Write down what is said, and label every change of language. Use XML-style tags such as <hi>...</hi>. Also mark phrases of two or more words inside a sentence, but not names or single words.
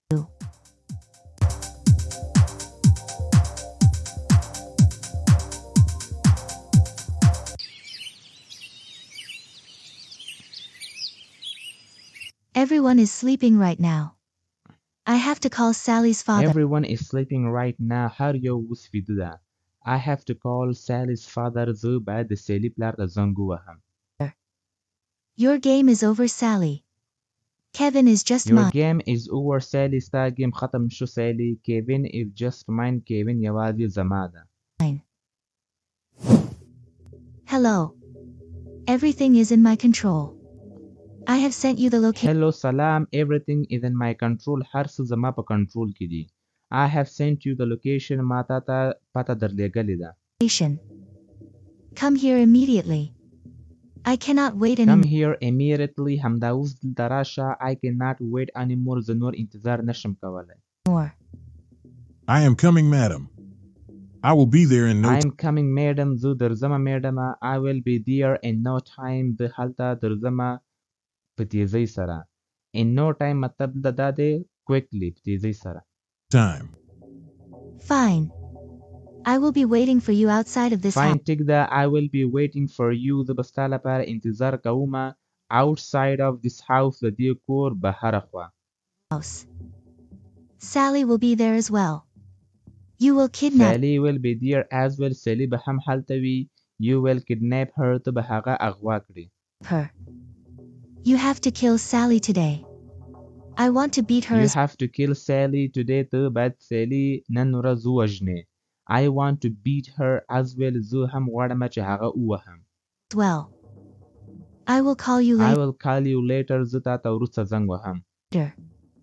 <en>Everyone is sleeping right now. I have to call Sally's father. Everyone is sleeping right now.</en> <ps>هر یو اوس ویده ده.</ps> <en>I have to call Sally's father.</en> <ps>زه باید د سیلی پلار ته زنګ ووهم.</ps> <en>Your game is over, Sally. Kevin is just Your mine. game is over, Sally.</en> <ps>ستا گیم ختم شو سیلی.</ps> <en>Kevin is just mine.</en> <ps>Kevin یوازې زما ده.</ps> <en>Hello. Everything is in my control. I have sent you the location. Hello, سلام. Everything is in my control.</en> <ps>هر څه زما په کنټرول کې دي.</ps> <en>I have sent you the location.</en> <ps>ما تا ته پته درلېږلې ده.</ps> <en>Come here immediately. I cannot wait Come anymore. here immediately.</en> <ps>همدا اوس دلته راشه.</ps> <en>I cannot wait anymore.</en> <ps>زه نور انتظار نشم کولی.</ps> <en>I am coming, madam. I will be there in no I time. am coming, madam.</en> <ps>زه درځم میډمه.</ps> <en>I will be there in no time.</en> <ps>زه هلته درځم په تیزۍ سره.</ps> <en>In no time</en> <ps>مطلب دا دی quickly په تیزۍ سره.</ps> <en>Time. Fine. I will be waiting for you outside of this Fine, house.</en> <ps>ټیک ده.</ps> <en>I will be waiting for you.</en> <ps>زه به ستا لپاره انتظار کوم</ps> <en>outside of this house.</en> <ps>د دې کور بهره خوا.</ps> <en>Sally will be there as well. You will kidnap Sally will be there as well.</en> <ps>سیلی به هم هلته وي.</ps> <en>You will kidnap her.</en> <ps>ته به هغه اغوا کړي.</ps> <en>her. You have to kill Sally today. I want to beat her You as have to kill Sally today.</en> <ps>ته باید سیلی نن ورځ ووژنې.</ps> <en>I want to beat her as well.</en> <ps>زه هم غواړم چې هغه ووهم.</ps> <en>well. I will call you I later. will call you later.</en> <ps>زه تا ته وروسته زنګ وهم.</ps>